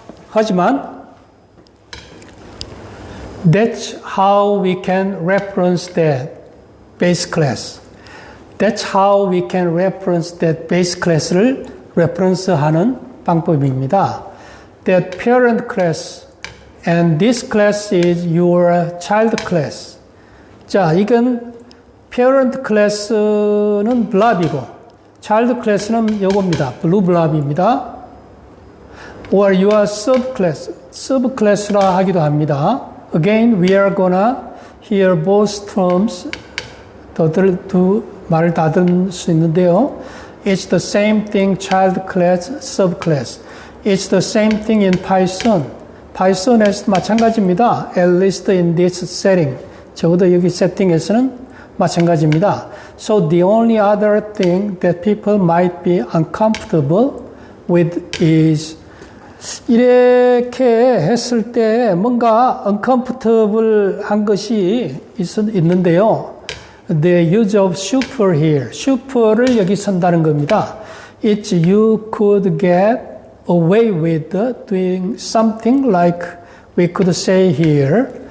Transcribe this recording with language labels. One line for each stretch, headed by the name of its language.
Korean: 하지만
English: that's how we can reference that base class. That's how we can reference that base class를
Korean: reference하는 방법입니다.
English: That parent class and this class is your child class.
Korean: 자, 이건 parent class는 blob이고 child class는 요겁니다. blue blob입니다.
English: or your
Korean: subclass라 하기도 합니다.
English: Again, we are gonna hear both terms.
Korean: 두 말을 다 들을 수 있는데요.
English: It's the same thing, child class, subclass. It's the same thing in Python.
Korean: Python에서 마찬가지입니다.
English: At least in this setting.
Korean: 적어도 여기 세팅에서는 마찬가지입니다.
English: So the only other thing that people might be uncomfortable with is
Korean: 이렇게 했을 때 뭔가 uncomfortable 한 것이 있는데요.
English: The use of super here.
Korean: super를 여기 쓴다는 겁니다.
English: It's you could get away with doing something like we could say here.